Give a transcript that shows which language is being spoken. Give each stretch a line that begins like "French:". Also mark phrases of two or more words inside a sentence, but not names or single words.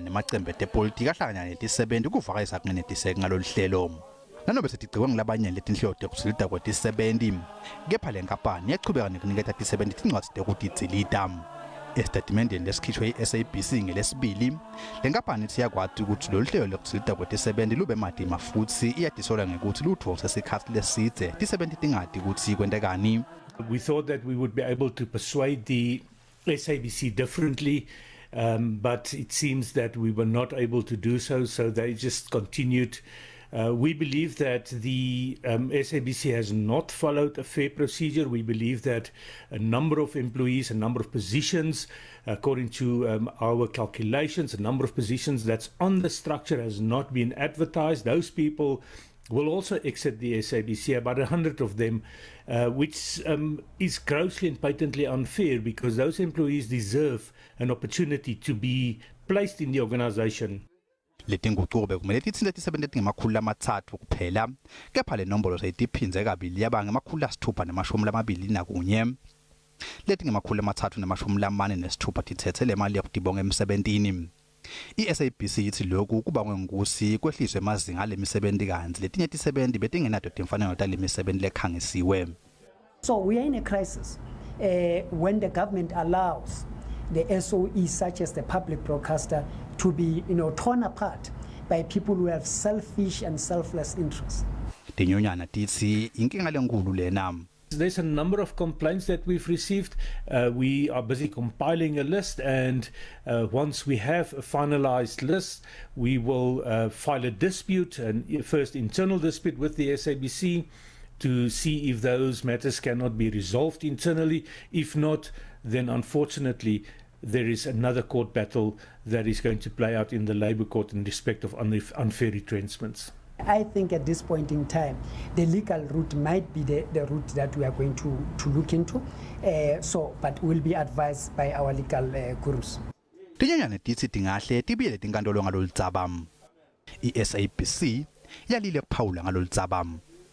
Swati: nemacembe epolitiki ahlanganyana netisebenti kuvakalisa kungenetiseki ngalolu hlelo nanobe setigciwe ngilabanye letinhlelo tekugcilida kwetisebenti kepha le nkampani yachubeka nekuniketa tisebenti tincwadzi tekutidzelida esitatimendeni lesikhishwe i-SABC ngelesibili le nkampani ithi yakwati ukuthi lolu hlelo lokugcilida kwetisebenti lube madima futhi iyadisola ngekuthi lutho sesikhathi lesidze tisebenti tingadi ukuthi kwentekani.
English: We thought that we would be able to persuade the SABC differently, but it seems that we were not able to do so, so they just continued. We believe that the SABC has not followed a fair procedure. We believe that a number of employees, a number of positions, according to our calculations, a number of positions that's on the structure has not been advertised. Those people will also exit the SABC, about 100 of them, which is grossly and patently unfair because those employees deserve an opportunity to be placed in the organization.
Swati: Letinguquko bekumele tithinta tisebenti letingemakhulu amathathu kuphela kepha le nombolo seyitiphinze kabili yaba ngama621 letingemakhulu amathathu ne46 tithethe le mali yokudibonga emsebentini. I-SABC ithi lokhu kuba ngwengosi kwehliswe emazinga lemisebenti kanzi letinye tisebenti betingenato timfanelo talemisebenzi lekhangisiwe.
English: So we are in a crisis when the government allows the SOE such as the public broadcaster to be torn apart by people who have selfish and selfless interests.
Swati: Tinyonyana tithi inkinga lenkulu lena.
English: There's a number of complaints that we've received. We are busy compiling a list, and once we have a finalized list, we will file a dispute, and first internal dispute with the SABC to see if those matters cannot be resolved internally. If not, then unfortunately there is another court battle that is going to play out in the Labour Court in respect of unfair retrenchments. I think at this point in time, the legal route might be the route that we are going to look into. But we'll be advised by our legal gurus.
Swati: Tinyanyane tithi tingahle tibiyele tinkantolo ngalolu dzaba. I-SABC yalile kuphawula ngalolu dzaba.